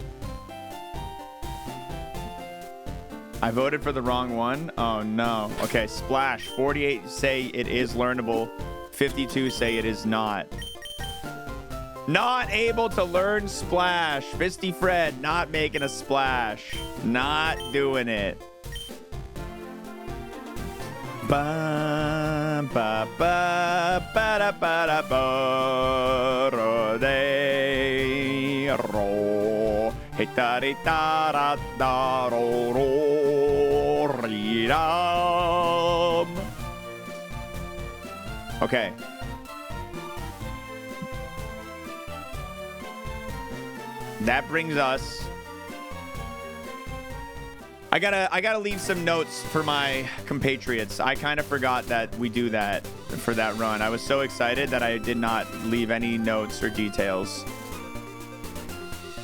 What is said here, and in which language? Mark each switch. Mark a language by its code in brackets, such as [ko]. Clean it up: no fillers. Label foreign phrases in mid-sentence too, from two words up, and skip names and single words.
[en] I voted for the wrong one. Oh no. Okay, Splash. 48 say it is learnable. 52 say it is not. Not able to learn Splash. Fisty Fred not making a splash. Not doing it. Ba ba ba ba da ba da ba ro de ro hitari ta ra da ro ro ri ram. Okay. That brings us. I gotta leave some notes for my compatriots. I kind of forgot that we do that for that run. I was so excited that I did not leave any notes or details.